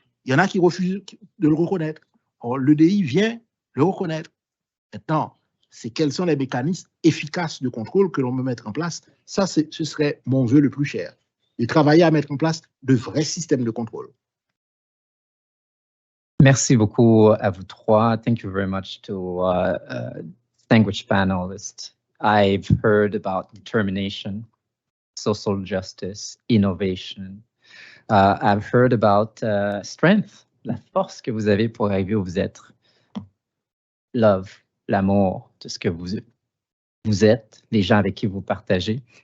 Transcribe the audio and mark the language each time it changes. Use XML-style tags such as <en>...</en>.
<fr>Il y en a qui refusent de le reconnaître. Or, l'EDI vient le reconnaître. Maintenant, c'est quels sont les mécanismes efficaces de contrôle que l'on peut mettre en place. Ça, ce serait mon vœu le plus cher. De travailler à mettre en place de vrais systèmes de contrôle. Merci beaucoup à vous trois.</fr> <en>Thank you very much to distinguished panelists. I've heard about determination, social justice, innovation. I've heard about strength,</en> <fr>la force que vous avez pour arriver où vous êtes. Love, l'amour de ce que vous êtes, les gens avec qui vous partagez.</fr>